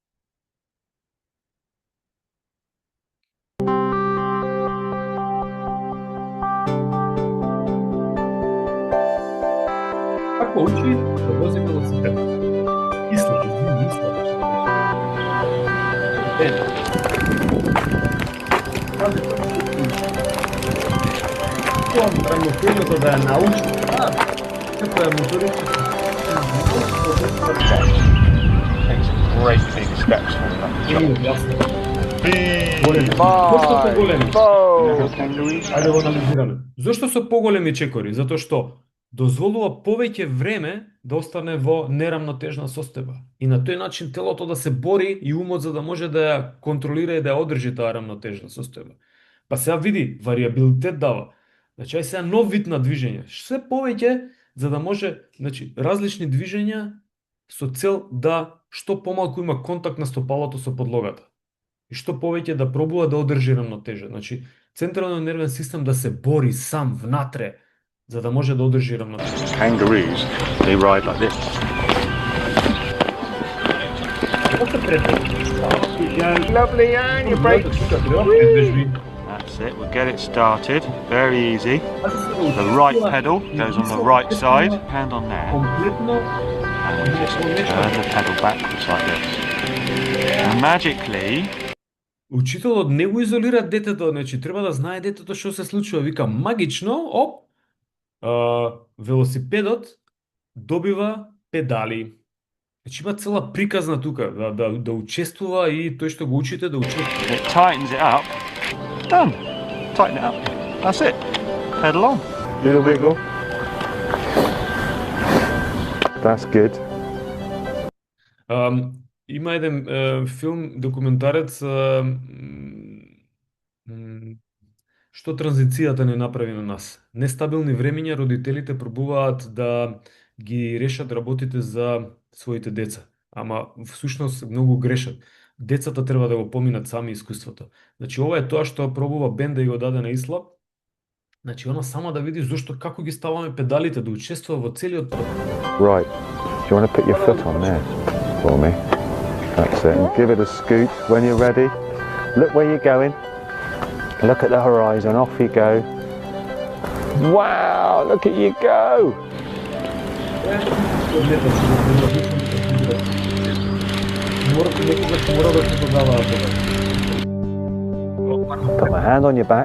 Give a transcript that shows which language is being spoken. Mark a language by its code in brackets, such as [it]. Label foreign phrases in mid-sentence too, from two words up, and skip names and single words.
[mk] Како учи да вози велосипед? Исла. Рамнотежното да ја научи, како е моторичка. [en] Takes great big steps for [mk] Ајде го анализираме. Зошто со поголеми чекори? Затоа што дозволува повеќе време да остане во нерамнотежна состојба. И на тој начин телото да се бори и умот за да може да ја контролира и да ја одржи таа рамнотежна состојба. Па сега види, вариабилитет дава. Значи, ај сега нов вид на движење. Се повеќе за да може, значи, различни движења со цел да што помалку има контакт на стопалото со подлогата. И што повеќе да пробува да одржи рамнотежа. Значи, централниот нервен систем да се бори сам внатре за да може да одржи рамнотежа. [en] Kangaroos, they ride like this. Lovely, and your brakes. That's it, we'll get it started. Very easy. The right pedal goes on the right side, hand on there. And just turn the pedal backwards like this. And magically... [mk] Учителот не го изолира детето, значи треба да знае детето што се случува. Вика, магично, велосипедот добива педали. Значи има цела приказна тука, да учествува и тој што го учите да учествува. [en] It tightens it up. Done. Tighten it up. That's it. Pedal on. Little wiggle. That's good. [mk] Има еден филм, документарец, што транзицијата не направи на нас. Нестабилни времиња, родителите пробуваат да ги решат работите за своите деца. Ама всушност многу грешат. Децата треба да го поминат сами искуството. Значи ова е тоа што пробува Бен да ја го даде на Исла. Значи она сама да види зошто како ги ставаме педалите, да учествува во целиот процес. [en] Right. Do you want to put your foot on there for me? That's it. And give it a scoot when you're ready. Look where you're going. Look at the horizon. Off you go. Wow! Look at you go! Put my hand on your back.